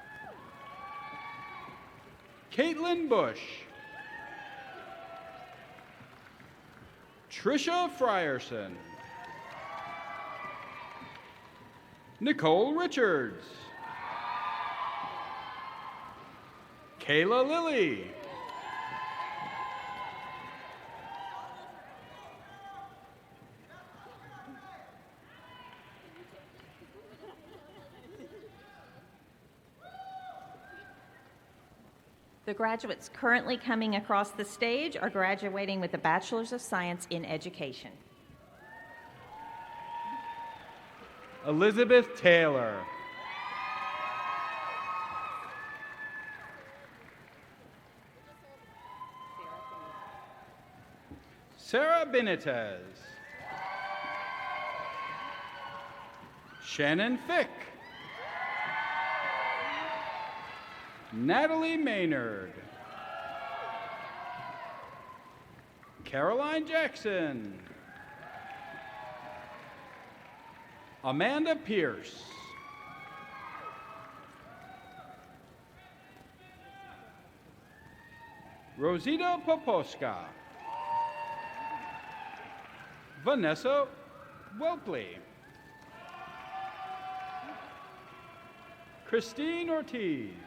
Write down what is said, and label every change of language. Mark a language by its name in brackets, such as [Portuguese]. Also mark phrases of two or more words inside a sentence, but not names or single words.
[English] Caitlin Bush. Trisha Frierson. Nicole Richards. Kayla Lilly. The graduates currently coming across the stage are graduating with a Bachelor's of Science in Education. Elizabeth Taylor. Sarah Benitez. Shannon Fick. Natalie Maynard. Caroline Jackson. Amanda Pierce. Rosita Poposka. Vanessa Welpley. Christine Ortiz.